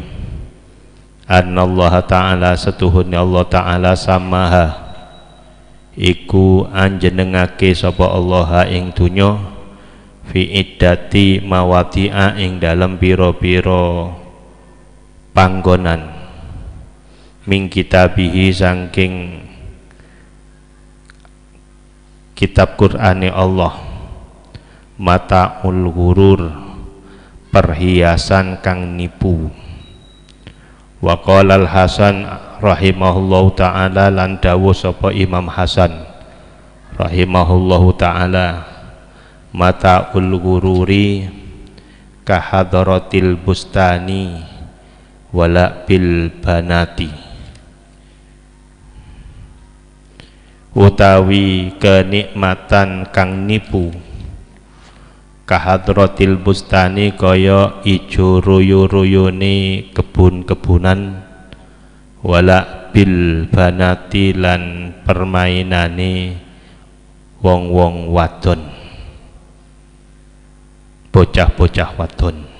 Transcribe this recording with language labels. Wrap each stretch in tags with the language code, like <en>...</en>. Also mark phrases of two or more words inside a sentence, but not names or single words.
<ar>أن الله تعالى</ar> <jv>setuhune Allah ta'ala samaha iku anjenengake sapa Allah ing dunya</jv> <ar>في عدة مواضع</ar> <jv>ing dalem pira-pira panggonan</jv> <ar>من كتابه</ar> <jv>saking kitab Qur'ane Allah,</jv> <ar>متاع الغرور</ar> <jv>perhiasan kang nipu.</jv> <ar>وقال الحسن رحمه الله تعالى</ar> <jv>lan dawuh sapa Imam Hasan rahimahullahu ta'ala,</jv> <ar>متاع الغرور كخضرة البستان ولا بالبنات.</ar> <jv>Utawi kenikmatan kang nipu</jv> <ar>كخضرة البستان</ar> <jv>kaya ijo royo-royone kebun-kebunan,</jv> <ar>ولا بالبنات</ar> <jv>lan permainane wong-wong wadon, bocah-bocah wadon.</jv>